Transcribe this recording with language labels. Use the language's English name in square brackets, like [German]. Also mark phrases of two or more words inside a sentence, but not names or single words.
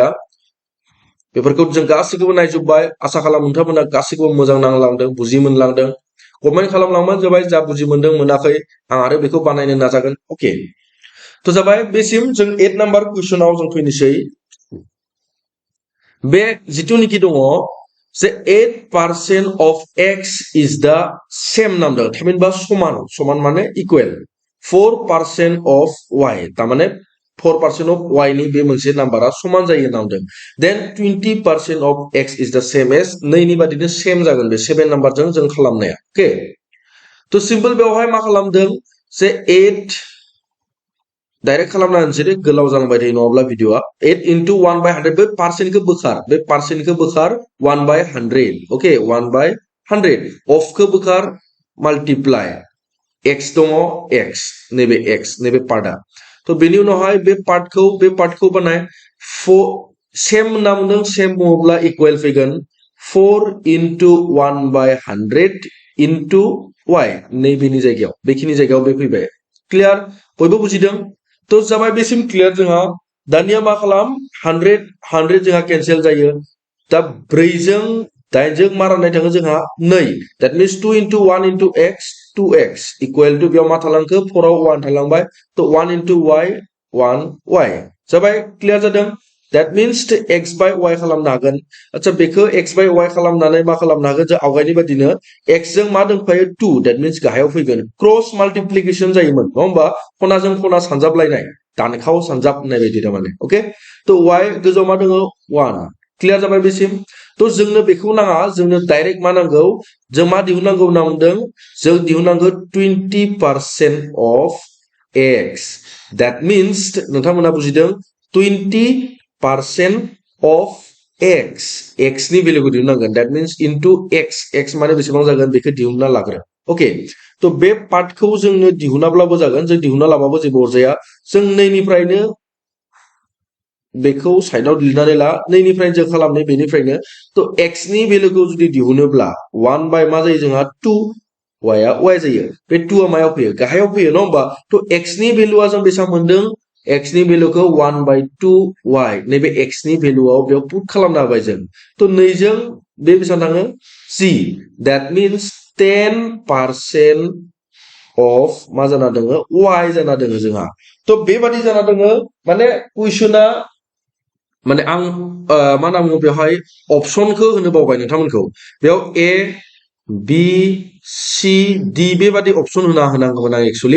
[Bodo] बेफोरखौ जों गासिखौबो नायजोबबाय। आसा खालाम नोंथांमोना गासिखौबो मोजां नांलांदों, बुजि मोनलांदों। कमेन्ट खालामलांबानो जाबाय जा बुजि मोनदों मोनाखै, आं आरो बेखौ बानायनो नाजागोन। ओके, तो जाबाय बेसिम जों 8 नाम्बार कुइसनाव जों फैनोसै। बे जिथुनिखि दङ जे [English] 8% of x is the same number, [Bodo] थामहिनबा समान माने [English] equal 4% of y, [Bodo] तारमाने [English] 4% of y [Bodo] नि बे मोनसे नाम्बारा समान जायो नामदों। [English] Then 20% of x is the same as, [Bodo] नैनि बादिनो सेम जागोन बे 7 नाम्बारजों जों खालामनाया। ओके, तो सिम्पल बेवहाय मा खालामदों जे 8 डाइरेक्ट खालामना होनसै, गोलाव जालांबाय थायो नङाब्ला भिडिअआ। [English] 8 into 1/100, [Bodo] बे पार्सेन्टखौ बोखार 1/100। ओके, 1/100 ऑफखौ बोखार माल्टिप्लाइ x दङ x, नैबे x नैबे पार्टआ। तो बेनि उनावहाय बे पार्टखौ बानाय 4 सेम होनना बुंदों, सेम बुङोब्ला इक्वल फैगोन [English] 4 into 1/100 into y, [Bodo] नैबेनि जायगायाव बेखिनि जायगायाव बे फैबाय। क्लियार, बयबो बुजिदों? तो जाबाय बेसिम क्लियार जोंहा। दानिया मा खालाम, 100 जोंहा केन्सेल जायो। दा 4 जों 8 जों मा राननाय थाङो जोंहा 2। [English] that means 2 into 1 into x, 2x equal to [Bodo] बेयाव मा थालांखो 4 आव 1 थालांबाय। तो [English] 1 into y, [Bodo] 1y जाबाय। क्लियार जादों? [English] that means x by y [Bodo] खालामनो हागोन। अच्छा, बेखौ [English] x by y [Bodo] खालामनानै मा खालामनो हागोन जों आवगायनि बादिनो x जों मा दंफायो 2, दैट मीन्स गाहायाव फैगोन। [English] cross multiplication [Bodo] जायोमोन नङा होमबा, खनाजों खना सानजाबलायनाय, दानखाव सानजाब होननाय बायदि थारमाने। ओके, तो y गोजौआव मा दङ 1। क्लियार जाबाय बेसिम? तो जोंनो बेखौ नाङा, जोंनो डाइरेक्ट मा नांगौ, जों मा दिहुननांगौ होनना बुंदों, जों दिहुननांगौ [English] 20% of x। that means [Bodo] नोंथांमोना बुजिदों [English] 20% of x, [Bodo] x नि भेल्युखौ दिहुननांगोन। [English] that means into x, [Bodo] x माने बेसेबां जागोन बेखौ दिहुनना लाग्रो। ओके, तो बे पार्टखौ जोंनो दिहुनाब्लाबो जागोन, जों दिहुनना लाबाबो जेबो अरजाया। जों 2 निफ्रायनो बेखौ साइडआव लिरनानै ला, 2 निफ्राय जों खालामनाय बेनिफ्रायनो। तो x नि भेल्युखौ जुदि दिहुनोब्ला 1 बाय मा जायो जोंहा 2, y आ y जायो। बे 2 आ मायाव फैयो, गाहायाव फैयो नङा होमबा। तो x नि भेल्युआ जों बेसेबां मोनदों, x नि भेल्युखौ 1/2y, नैबे x नि भेल्युआव बेयाव पुट खालामना होबाय जों। तो 2 जों बे बेसेबां थाङो c, [English] that means 10% of [Bodo] मा जाना दङ y जाना दङ जोंहा। तो बेबादि जाना दङ माने कुइसना, माने आं मा होनना बुङो बेवहाय अपसनखौ होनो बावबाय नोंथांमोनखौ। बेयाव A, B, C, D बेबादि अपसन होनांगौमोन आं एक्चुअली।